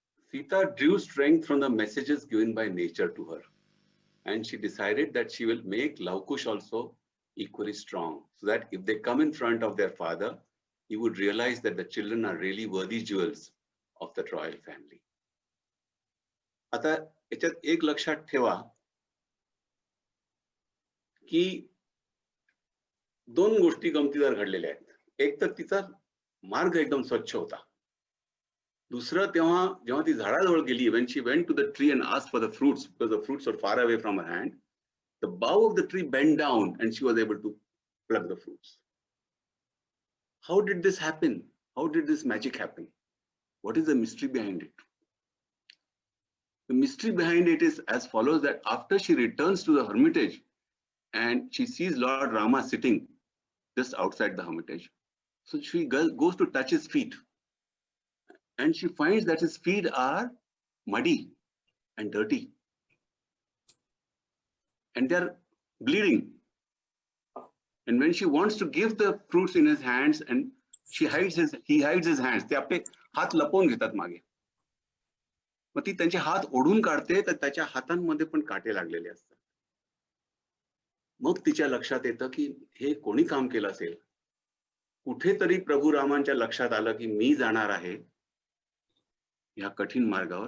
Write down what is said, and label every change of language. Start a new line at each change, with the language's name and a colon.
English: Sita drew strength from the messages given by nature to her, and she decided that she will make Laukush also equally strong, so that if they come in front of their father, he would realize that the children are really worthy jewels of the royal family.
Marathi: आता याच्यात एक लक्षात ठेवा की दोन गोष्टी गमतीदार घडलेल्या आहेत. एक तर तिचा मार्ग एकदम स्वच्छ होता. दुसरं जेव्हा ती झाडाजवळ गेली,
English: when she went to the tree and asked for the fruits because the fruits were far away from her hand, the bough of the tree bent down and she was able to pluck the fruits. How did this happen? How did this magic happen? What is the mystery behind it? The mystery behind it is as follows, that after she returns to the hermitage and she sees Lord Rama sitting just outside the hermitage, so she goes to touch his feet, and she finds that his feet are muddy and dirty and they're bleeding. And when she wants to give the fruits in his hands, and he hides his hands,
Marathi: ते आपले हात लपवून घेतात मागे. मग ती त्यांचे हात ओढून काढते तर त्याच्या हातांमध्ये पण काटे लागलेले असतात. मग तिच्या लक्षात येतं की हे कोणी काम केलं असेल. कुठेतरी प्रभू रामांच्या लक्षात आलं की मी जाणार आहे या कठीण मार्गावर.